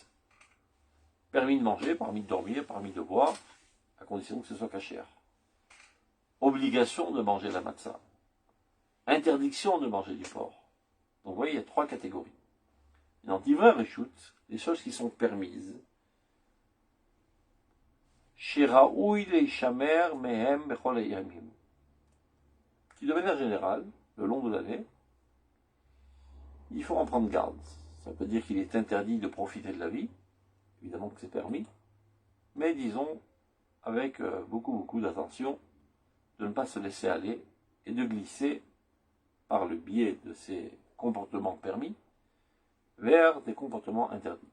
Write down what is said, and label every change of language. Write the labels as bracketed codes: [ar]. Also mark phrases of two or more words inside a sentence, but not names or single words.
[fr] Permis de manger, permis de dormir, permis de boire, à condition que ce soit cachère. Obligation de manger la matzah. Interdiction de manger du porc. Donc vous voyez, il y a trois catégories. Dans [he] דברי הרשות, [fr] les choses qui sont permises. [he] שראוי להישמר מהם בכל הימים. [fr] Qui de manière générale, le long de l'année, il faut en prendre garde. Ça veut dire qu'il est interdit de profiter de la vie, évidemment que c'est permis, mais disons, avec beaucoup d'attention, de ne pas se laisser aller et de glisser, par le biais de ces comportements permis, vers des comportements interdits.